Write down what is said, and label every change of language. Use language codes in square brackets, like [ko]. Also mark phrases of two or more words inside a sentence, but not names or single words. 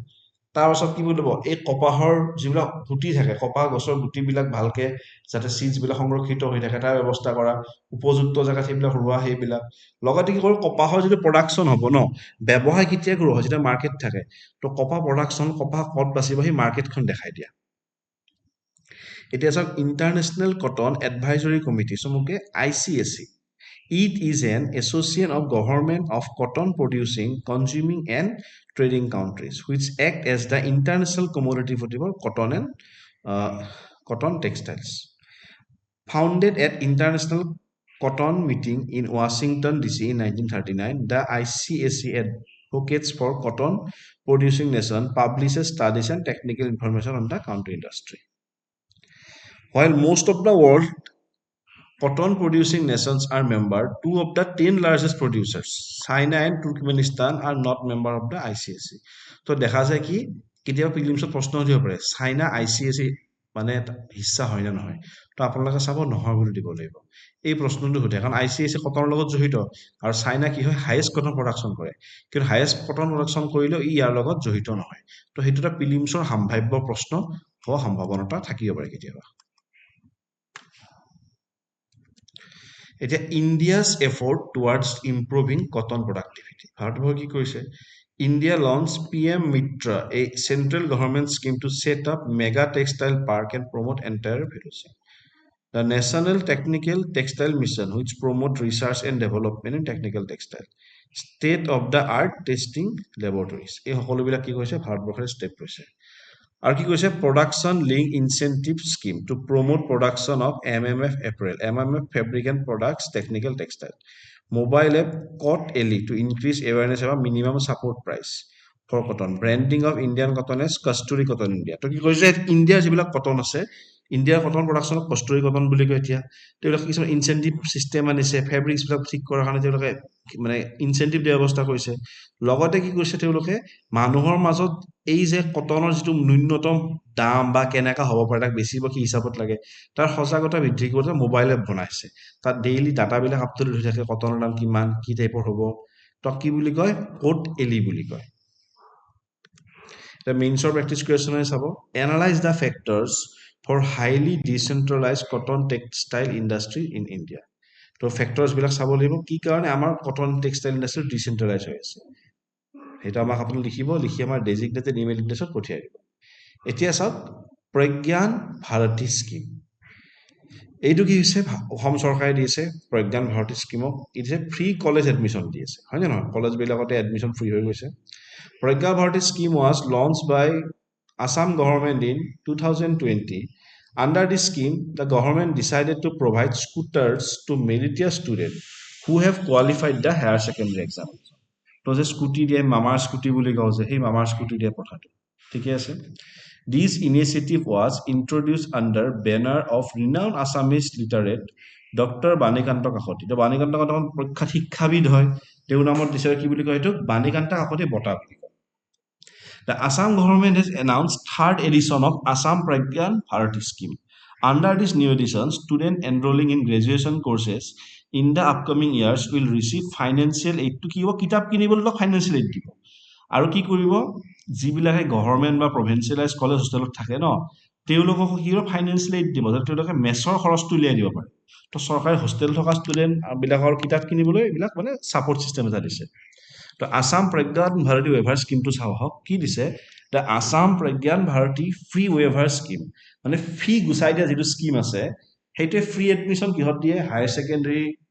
[as] তাৰপাছত কি কৰিব এই কপাহৰ যিবিলাক গুটি থাকে, কপাহ গছৰ গুটিবিলাক ভালকে যাতে চিডছবিলাক সংৰক্ষিত হৈ থাকে তাৰ ব্যৱস্থা কৰা, উপযুক্ত জেগাত সেইবিলাক ৰোৱা, সেইবিলাক লগতে কি কৰোঁ কপাহৰ যিটো প্ৰডাকশ্যন হ'ব ন, ব্যৱসায় কেতিয়া গ্ৰ' হয় যেতিয়া মাৰ্কেট থাকে। তো কপাহ প্ৰডাকশ্যন কপাহ ক'ত বাচিব সেই মাৰ্কেটখন দেখাই দিয়া। এতিয়া চাওক ইণ্টাৰনেশ্যনেল কটন এডভাইজৰী কমিটি চমুকে ICAC. [en] It is an association of government of cotton producing, consuming and trading countries which act as the international commodity for cotton and cotton textiles. Founded at International Cotton Meeting in Washington DC in 1939, the ICAC advocates for cotton producing nation, publishes studies and technical information on the country industry. While most of the world cotton producing nations are member, two of the 10 largest producers, China and Turkmenistan, are not member of the ICAC. [as] তো দেখা যায় কি কেতিয়াবা প্ৰিলিমছত প্ৰশ্ন সুধিব পাৰে চাইনা ICAC মানে হিস্সা হয় নে নহয়। তো আপোনালোকে চাব নহয় বুলি দিব লাগিব। এই প্ৰশ্নটো সোধে কাৰণ ICAC কটনৰ লগত জড়িত আৰু চাইনা কি হয় [en] highest cotton production [as] কৰে, কিন্তু [en] highest cotton production [as] কৰিলেও ই ইয়াৰ লগত জড়িত নহয়। তো সেইটো এটা প্ৰিলিমছৰ সম্ভাৱ্য প্ৰশ্ন হোৱাৰ সম্ভাৱনা থাকিব পাৰে কেতিয়াবা। [en] এতিয়া India's effort towards improving cotton productivity. [as] ভাৰতবৰ্ষই কি কৰিছে? [en] India launched PM Mitra, a central government scheme to set up mega textile park and promote entire value chain. The National Technical Textile Mission, which promote research and development in technical textile. State of the art testing laboratories. [as] এই সকলোবিলাক কি কৈছে ভাৰতবৰ্ষৰ ষ্টেপ লৈছে। আৰু কি কৈছে [en] production linked incentive scheme to promote production of MMF apparel, MMF fabric and products technical textile, mobile app Cott-Ally to increase awareness about minimum support price, for cotton branding of Indian cotton as Kasturi Cotton India [as] তো কি কৈছে ইণ্ডিয়াৰ যিবিলাক কটন আছে ইণ্ডিয়াৰ কটন প্ৰডাকশ্যনক কষ্টুৰি কটন বুলি কয় এতিয়া তেওঁলোকে কিছুমান [en] incentive system [as] আনিছে ফেব্ৰিক্সবিলাক ঠিক কৰাৰ কাৰণে তেওঁলোকে মানে ইনচেণ্টিভ দিয়া ব্যৱস্থা কৰিছে লগতে কি কৰিছে তেওঁলোকে মানুহৰ মাজত এই যে কটনৰ যিটো ন্যূনতম দাম বা কেনেকা হ'ব পাৰে তাক বেচিব কি হিচাপত লাগে তাৰ সজাগতা বৃদ্ধি কৰোঁতে [en] mobile app [as] বনাইছে তাত ডেইলি ডাটাবিলাক আপটুডেট হৈ থাকে কটনৰ দাম কিমান কি টাইপৰ হ'ব তো কি বুলি কয় কোড এলি বুলি কয় [en] The means of practice question is about analyze the factors for highly decentralized cotton textile industry in India. [as] তো ফেক্টৰছ বিলাক চাব লাগিব কি কাৰণে আমাৰ [en] cotton textile industry [as] ডিচেন্ট্ৰেলাইজ হৈ আছে সেইটো আমাক আপুনি লিখিব লিখি আমাৰ [en] designated email address [as] পঠিয়াই দিব এতিয়া চাওক প্ৰজ্ঞান ভাৰতী স্কিম এইটো কি হৈছে অসম চৰকাৰে দিছে প্ৰজ্ঞান ভাৰতী স্কিমক ই দিছে [en] free college admission [as] দি আছে হয় নে নহয় কলেজবিলাকতে এডমিশ্যন ফ্ৰী হৈ গৈছে [en] Pragya Bharati scheme was launched by Assam government in 2020. Under this scheme, the government decided to provide scooters to meritorious students who have qualified the higher secondary exam. [as] তো যে স্কুটি দিয়ে মামাৰ স্কুটি বুলি কওঁ যে সেই মামাৰ স্কুটি দিয়ে কথাটো ঠিকে আছে [en] This initiative was introduced under banner of renowned Assamese literate Dr. Banikanta Kakoti. [as] তো বাণীকান্ত কাকতি প্ৰখ্যাত শিক্ষাবিদ হয় তেওঁৰ নামত দিছে কি বুলি কয় এইটো বাণীকান্ত কাকতি বঁটা বুলি কয় [en] The Assam government has announced third edition of Assam Pragyan Bharati scheme. Under this new edition, students enrolling in graduation courses in the upcoming years will receive financial aid to [as] কি হ'ব কিতাপ কিনিবলৈ [en] financial [as] aid দিব আৰু কি কৰিব যিবিলাকে গভৰ্ণমেণ্ট বা [en] provincialised college hostel [as] থাকে ন তেওঁলোকক কি হ'ব [en] financial aid [as] দিব যাতে তেওঁলোকে মেছৰ খৰচটো উলিয়াই দিব পাৰে তো চৰকাৰে হোষ্টেল থকা ষ্টুডেণ্টবিলাকৰ কিতাপ কিনিবলৈ এইবিলাক মানে [en] support system [as] এটা দিছে তো আসাম প্ৰজ্ঞান ভাৰতী ৱেভাৰ স্কিমটো চাওঁ হওক কি দিছে দ্য আসাম প্ৰজ্ঞান ভাৰতী ফ্ৰী ৱেভাৰ স্কিম মানে ফ্ৰী গুচাই দিয়া যিটো স্কিম আছে সেইটোৱে [en] free admission [as] কিহত দিয়ে [en] higher secondary